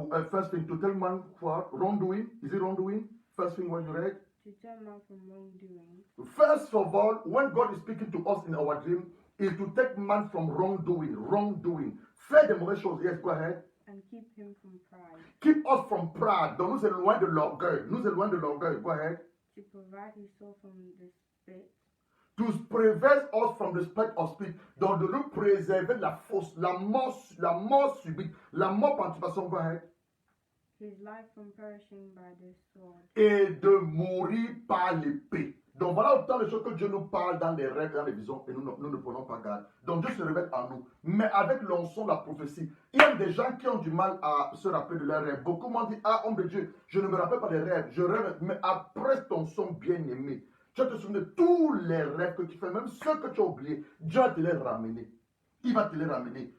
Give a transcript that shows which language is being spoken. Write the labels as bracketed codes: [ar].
[en] First thing, to tell man what wrongdoing. Is it wrongdoing? First thing when you read. To turn man from wrongdoing. First of all, when God is speaking to us in our dream, is to take man from wrongdoing. [fr] Faire des mauvaises choses. [en] Yes, go ahead. And keep him from pride. Keep us from pride. [fr] Donc nous éloigne de l'orgueil. [en] Go ahead. To provide his soul from the spit. To prevent us from the spite of speech. [fr] Donc de nous préserver la fausse, la mort subite, la mort par anticipation. [en] Go ahead. His life from perishing by the sword. [fr] Et de mourir par l'épée. Donc voilà autant de choses que Dieu nous parle dans les rêves, dans les visions, et nous ne prenons pas garde. Donc Dieu se révèle en nous. Mais avec l'onction de la prophétie, il y a des gens qui ont du mal à se rappeler de leurs rêves. Beaucoup m'ont dit, ah homme de Dieu, je ne me rappelle pas des rêves, je rêve. Mais après ton son bien-aimé, tu vas te souvenir de tous les rêves que tu fais, même ceux que tu as oubliés, Dieu va te les ramener. Il va te les ramener.